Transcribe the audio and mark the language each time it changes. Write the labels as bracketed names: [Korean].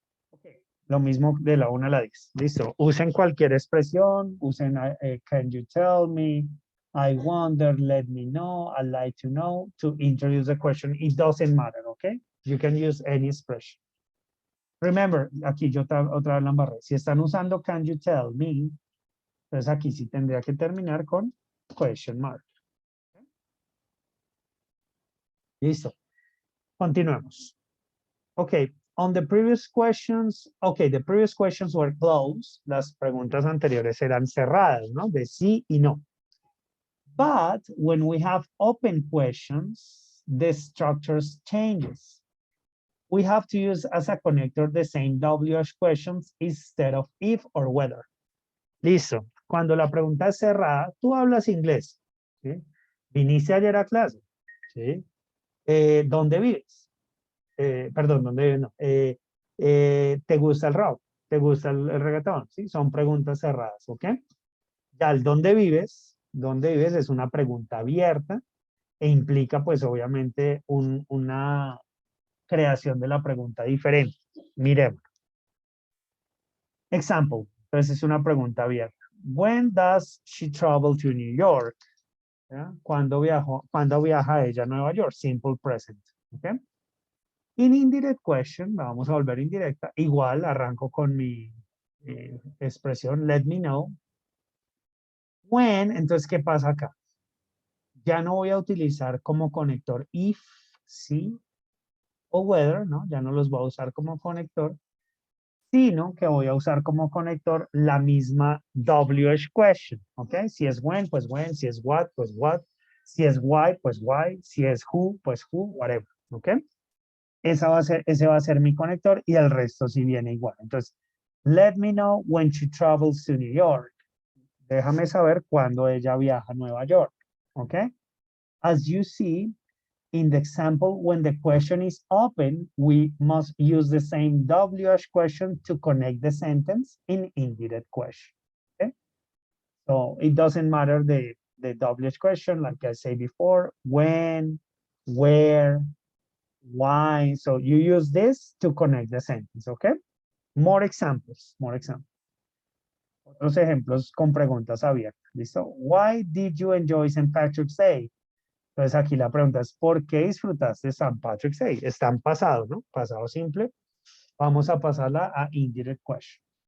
[Spanish] Okay. Lo mismo de la 1 a la 10. Listo. Usen cualquier expresión. [English] Usen can you tell me, I wonder, let me know, I'd like to know, to introduce the question. It doesn't matter, ¿ok? You can use any expression. [Spanish] Remember, aquí yo otra vez la embarré. Si están usando [English] can you tell me, [Spanish] entonces aquí sí tendría que terminar con [English] question mark. [Spanish] Listo. Continuemos. [English] Okay, on the previous questions, okay, the previous questions were closed. [Spanish] Las preguntas anteriores eran cerradas, ¿no? De sí y no. [English] But when we have open questions, the structure changes. We have to use as a connector the same WH questions instead of if or whether. [Spanish] Listo. Cuando la pregunta es cerrada, tú hablas inglés. ¿Sí? ¿Viniste ayer a clase? ¿Sí? ¿Dónde vives? Perdón, ¿dónde vives? No. ¿Te gusta el rock? ¿Te gusta el reggaetón? ¿Sí? Son preguntas cerradas, ¿ok? Ya el ¿dónde vives? Es una pregunta abierta e implica, pues, obviamente, una creación de la pregunta diferente. Miremos. Example. Entonces, es una pregunta abierta. [English] When does she travel to New York? [Spanish] ¿Ya? ¿Cuándo viaja ella a Nueva York? [English] Simple present. [Spanish] ¿Ok? [English] In indirect question, [Spanish] la vamos a volver indirecta. Igual arranco con mi expresión [English] let me know. [Spanish] When, entonces, ¿qué pasa acá? Ya no voy a utilizar como conector if, si o whether, ¿no? Ya no los voy a usar como conector, sino que voy a usar como conector la misma WH question, ¿ok? Si es when, si es what, pues what, si es why, pues why, si es who, pues who, whatever, ¿ok? Ese va a ser mi conector y el resto sí viene igual. [English] Entonces, let me know when she travels to New York. [Spanish] Déjame saber cuándo ella viaja a Nueva York, ¿ok? [English] As you see, in the example, when the question is open, we must use the same WH question to connect the sentence in indirect question. Okay? So it doesn't matter the WH question, like I said before, when, where, why. So you use this to connect the sentence, okay? More examples, more examples. [Spanish] Otros ejemplos con preguntas abiertas, ¿listo? [English] Why did you enjoy St. Patrick's Day? [Spanish] Entonces aquí la pregunta es, ¿por qué disfrutaste St. Patrick's Day? Está en pasado, ¿no? Pasado simple. Vamos a pasarla a [English] indirect question.